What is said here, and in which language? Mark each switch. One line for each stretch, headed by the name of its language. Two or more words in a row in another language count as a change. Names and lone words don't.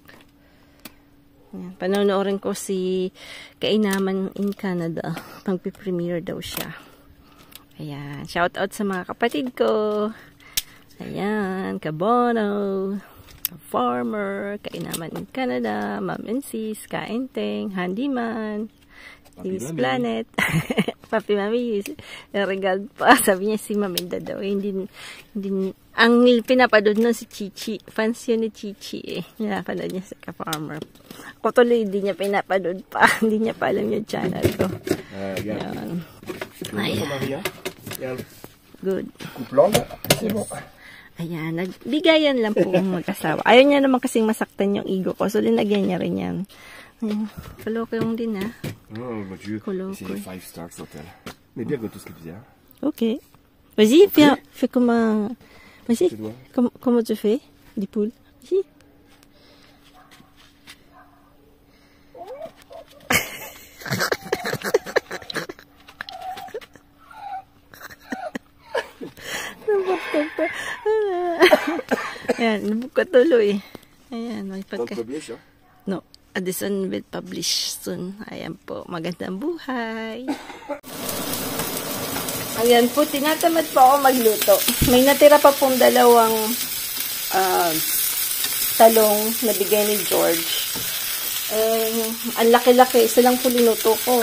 Filipino: Panonoorin ko si Kainaman in Canada. Magpipremiere daw siya. Ayan.
English: Shout out
Filipino: sa mga kapatid ko. Ayan. Kabono. Farmer. Kainaman in Canada. Ma'am and Sis. Kainteng. Handyman. Team's Planet. Papi Mami, regard pa. Sabi niya si Maminda daw. Hindi, ang pinapanood nun si Chichi. Fans yun ni Chichi eh. Pinapanood niya sa Ka-Farmer. Ako tuloy, hindi niya pinapanood pa. Hindi niya pa alam yung channel ko. Ayan. Ayan. Good. Ayan. Nagbigayan lang po mag-asawa. Ayaw niya naman kasing masaktan yung ego ko. So, linagyan niya rin yan. Kolokoy yung din ah.
French: Oh mon Dieu, c'est 5 stars l'hôtel. Mais bien que tout ce que tu dis. Ok. Vas-y, fais comme un... Vas-y, comment tu fais des poules? Vas-y.
Filipino: Ayan, nabuka tuloy. Ayan, may pagka... No.
English: Addison will publish soon.
Filipino: Ayan po, magandang buhay. Ayan po, tinatamad po ako magluto. May natira pa pong dalawang talong na bigay ni George. Ang laki-laki, isa lang po linuto ko.